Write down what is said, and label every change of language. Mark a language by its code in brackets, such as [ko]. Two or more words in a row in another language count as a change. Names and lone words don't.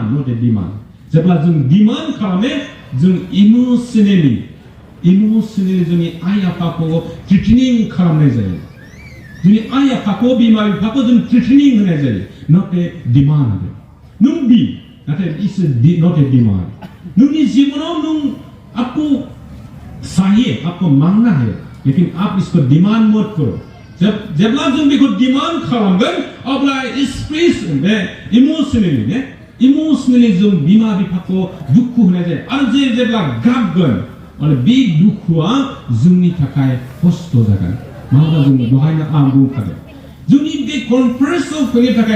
[en] not a demand [brx] जेब्ला जों डिमान्ड खालामो जों इमोसनेलि जोंनि आइ आफाखौ थ्रेटनिं खालामनाय जायो जोंनि आइ आफाखौ बिमा बिफाखौ जों थ्रेटनिं होनाय जायो [en] not a demand [brx] नों बि नाथाय [en] it's not a demand [brx] नोंनि जीवनाव नों [hi] आपको चाहिए आपको मांगना है लेकिन आप इसको डिमांड मत करो [brx] जेब्ला जों बेखौ डिमान्ड खालामगोन अब्ला इमोसनेलि जों बिमा बिफाखौ दुखु होनाय जायो आरो जेब्ला गाबगोन आरो बे दुखुआ जोंनि थाखाय खस्थ' जागोन मानोना जों दहायनो आं बुंखादों जोंनि बे कनफारेन्सआव फैनो थाखाय